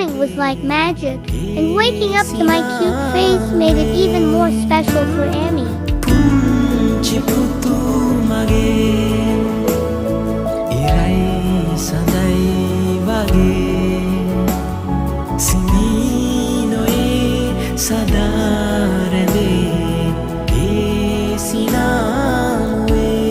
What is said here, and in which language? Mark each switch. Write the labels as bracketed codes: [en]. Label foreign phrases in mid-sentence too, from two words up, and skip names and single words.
[en] was like magic, and waking up to my cute face made it even more special for Amy. [si] පුංචිපුතු මගේ ඉරයි සඳයි වගේ සිනීනොයේ සදා රැඳේ ඒ සිනාමුවේ.